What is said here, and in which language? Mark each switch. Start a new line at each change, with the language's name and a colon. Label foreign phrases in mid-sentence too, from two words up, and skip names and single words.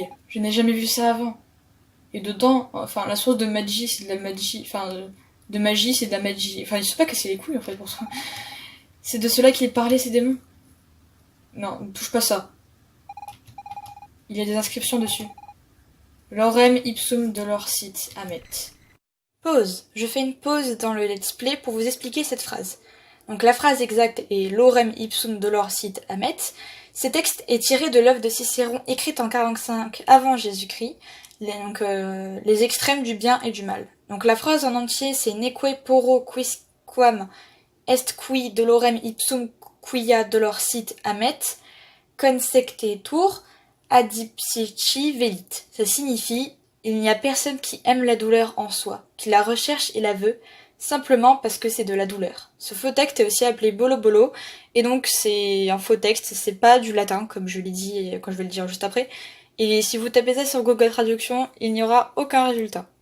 French: Je n'ai jamais vu ça avant. Et dedans, enfin, la source de magie, c'est de la magie. Enfin, de magie, c'est de la magie. Enfin, ils se sont pas cassés les couilles, en fait, pour ça. C'est de cela qu'il parlait, ces démons. Non, ne touche pas ça. Il y a des inscriptions dessus.
Latin: Lorem ipsum dolor sit amet.
French: Pause. Je fais une pause dans le
English: let's play
French: pour vous expliquer cette phrase. Donc la phrase exacte est
Latin: Lorem ipsum dolor sit amet.
French: Ce texte est tiré de l'œuvre de Cicéron écrite en 45 avant Jésus-Christ. Les extrêmes du bien et du mal. Donc la phrase en entier c'est
Latin: Neque porro quisquam est qui dolorem ipsum quia dolor sit amet consectetur adipsici velit.
French: Ça signifie il n'y a personne qui aime la douleur en soi, qui la recherche et la veut, simplement parce que c'est de la douleur. Ce faux texte est aussi appelé bolo bolo, et donc c'est un faux texte, c'est pas du latin, comme je l'ai dit quand je vais le dire juste après. Et si vous tapez ça sur Google Traduction, il n'y aura aucun résultat.